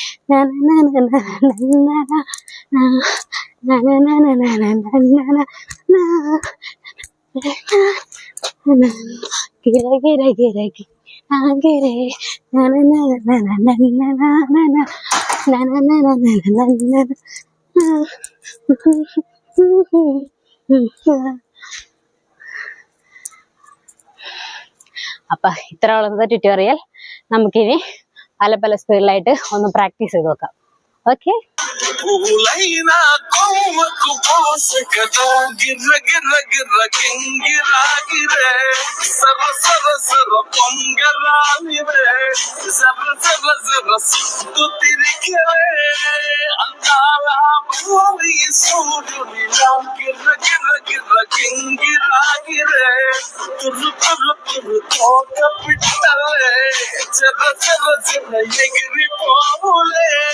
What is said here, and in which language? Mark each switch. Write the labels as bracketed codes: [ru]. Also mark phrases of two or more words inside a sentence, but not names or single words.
[ml] ഗിര ഗിര ഗിര ഗിരേ അപ്പൊ ഇത്ര ഉള്ളത് ട്യൂട്ടോറിയൽ. നമുക്കിനി പല പല സ്പീഡിലായിട്ട് ഒന്ന് പ്രാക്ടീസ് ചെയ്ത് നോക്കാം. ഓക്കെ, [te] పూలైనా కొమ్మకు పోసకదా గిర్ర గిర్ర గిర్ర గింగిరాగిరే సర సర సర పొంగరానివే సర సర సర సుత్తు తిరిగిరే అందాల భూమి సూర్యునిలా గిర్ర గిర్ర గిర్ర గింగిరాగిరే తుర్రు తుర్రు తుర్రు తోక పిట్టలే చెర చెర చెర ఎగిరిపోవులే